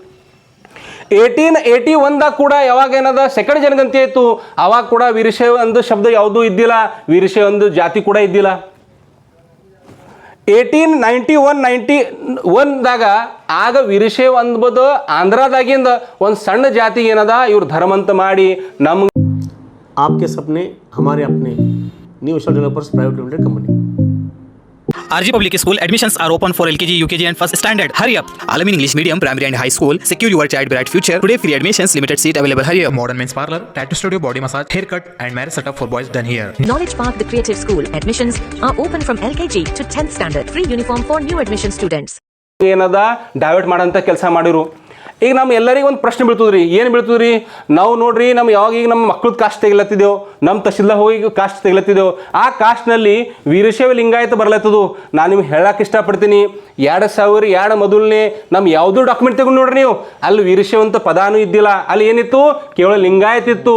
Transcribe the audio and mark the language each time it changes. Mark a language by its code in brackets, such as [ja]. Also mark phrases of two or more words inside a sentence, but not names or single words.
[kn] 1881ದಾಗ ಕೂಡ ಯಾವಾಗ ಏನದ ಸೆಕೆಂಡ್ ಜನಗಣತಿ ಆಯಿತು, ಆವಾಗ ಕೂಡ ವೀರಶೈವ ಒಂದು ಶಬ್ದ ಯಾವುದೂ ಇದ್ದಿಲ್ಲ, ವೀರಶೈವ ಒಂದು ಜಾತಿ ಕೂಡ ಇದ್ದಿಲ್ಲ. 1891-91ದಾಗ ಆಗ ವೀರಶೈವ ಅಂದ್ಬೋದು ಆಂಧ್ರದಾಗಿಂದ ಒಂದು ಸಣ್ಣ ಜಾತಿ ಏನದ ಇವ್ರು ಧರ್ಮ ಅಂತ ಮಾಡಿ ನಮ್ಗೆ [hi] आपके सपने हमारे अपने न्यू डेवलपर्स प्राइवेट लिमिटेड कंपनी। [en] RG Public School admissions are open for LKG, UKG and first standard. Hurry up! Alamin English Medium, Primary and High School. Secure your child bright future. Today free admissions, limited seat available. Hurry up! Modern men's parlor, tattoo studio, body massage, haircut and marriage setup for boys done here. Knowledge Park, the creative school. Admissions are open from LKG to 10th standard. Free uniform for new admission students. [kn] ಏನದ ಡೈವರ್ಟ್ ಮಾಡೋಂಥ ಕೆಲಸ ಮಾಡಿರು. ಈಗ ನಮ್ಮ ಎಲ್ಲರಿಗೂ ಒಂದು ಪ್ರಶ್ನೆ ಬೀಳ್ತದ್ರಿ, ಏನು ಬೀಳ್ತದ್ರಿ, ನಾವು ನೋಡ್ರಿ ನಮ್ಮ ಯಾವಾಗ ಈಗ ನಮ್ಮ ಮಕ್ಳದ್ದು ಕಾಸ್ಟ್ ತೆಗಿಲತ್ತಿದ್ದೆವು, ನಮ್ಮ ತಹಶೀಲ್ದಾರ್ ಹೋಗಿ ಕಾಸ್ಟ್ ತೆಗಿಲತ್ತಿದ್ದೆವು, ಆ ಕಾಸ್ಟ್ನಲ್ಲಿ ವೀರಶೈವ ಲಿಂಗಾಯತ ಬರ್ಲತ್ತದು. ನಾನು ನಿಮ್ಗೆ ಹೇಳಕ್ಕೆ ಇಷ್ಟಪಡ್ತೀನಿ, 2002 ಮೊದಲನೇ ನಮ್ಮ ಯಾವುದೂ ಡಾಕ್ಯುಮೆಂಟ್ ತೆಗೊಂಡು ನೋಡ್ರಿ ನೀವು, ಅಲ್ಲಿ ವೀರಶೈವ ಅಂತ ಪದಾನೂ ಇದ್ದಿಲ್ಲ, ಅಲ್ಲಿ ಏನಿತ್ತು ಕೇವಲ ಲಿಂಗಾಯತ ಇತ್ತು.